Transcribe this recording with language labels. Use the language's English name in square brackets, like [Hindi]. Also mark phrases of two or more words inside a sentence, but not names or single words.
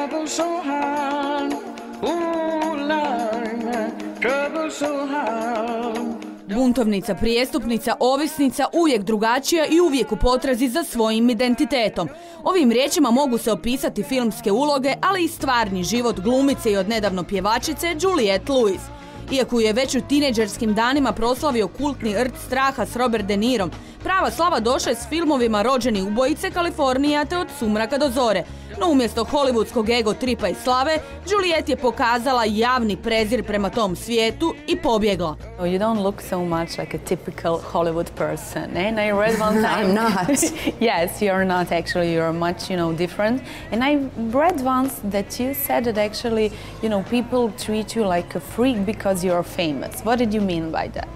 [English] so hard, ooh, Lord, trouble so hard. [Croatian] Buntovnica, prijestupnica, ovisnica, uvijek drugačija i uvijek u potrazi za svojim identitetom. Ovim riječima mogu se opisati filmske uloge, ali i stvarni život glumice i odnedavno pjevačice Juliette Lewis. Iako je već u tinejdžerskim danima proslavio kultni rt straha s Robert De Nirom, prava slava došla je s filmovima Rođeni ubojice, Kalifornija te Od sumraka do zore. No umjesto holivudskog ego tripa i slave, Juliette je pokazala javni prezir prema tom svijetu i pobjegla. [English] You don't look so much like a typical Hollywood person, eh? And I read one time... I'm not. Yes, you're not actually, you're much, different. And I read once that you said that actually, people treat you like a freak because you're famous. What did you mean by that?